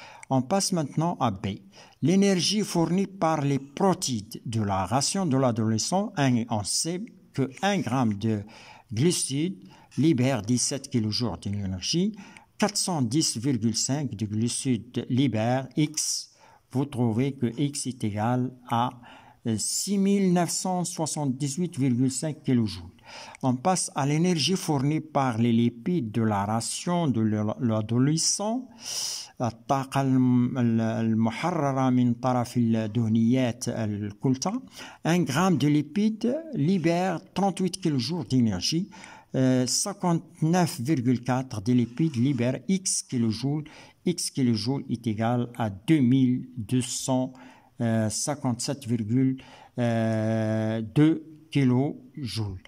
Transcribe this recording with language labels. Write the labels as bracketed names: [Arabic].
[French] On passe maintenant à B. L'énergie fournie par les protéines de la ration de l'adolescent, on sait que 1 gramme de glucides libère 17 kJ d'énergie, 410,5 de glucides libère X. Vous trouvez que X est égal à 6978,5 kJ. On passe à l'énergie fournie par les lipides de la ration de l'adolescent. [Arabic] الطاقة المحررة من طرف الدهنيات الكلتا. [French] 1 gramme de lipides libère 38 kJ d'énergie. 59,4 de lipides libère X kJ. X kJ est égal à 2257,2 kJ.